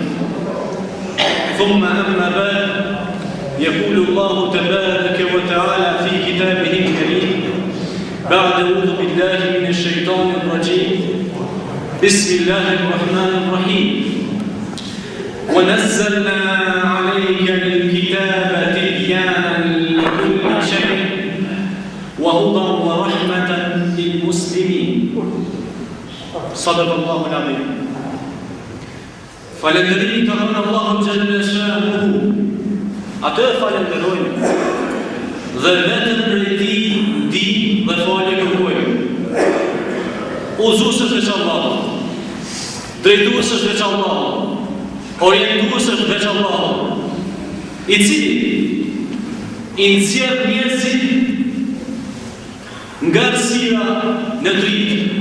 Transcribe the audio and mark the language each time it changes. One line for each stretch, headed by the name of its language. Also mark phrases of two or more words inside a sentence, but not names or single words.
Arabic: ثم أما بعد، يقول الله تبارك وتعالى في كتابه الكريم بعد أعوذ بالله من الشيطان الرجيم بسم الله الرحمن الرحيم. ونزلنا عليك الكتاب تبيانا لكل شيء وهدى ورحمة للمسلمين. صدق الله العظيم.
Albanian: Falënderim të dhënë Allahu
Arabic: جل شأنه.
Albanian: Atë falenderojmë dhe vetëm prej tij ndihmë dhe falje kërkojmë. Udhëzues veç Allahu, drejtues veç Allahu, orientues veç Allahu, i cili i nxjerr njerëzit nga errësira në dritë.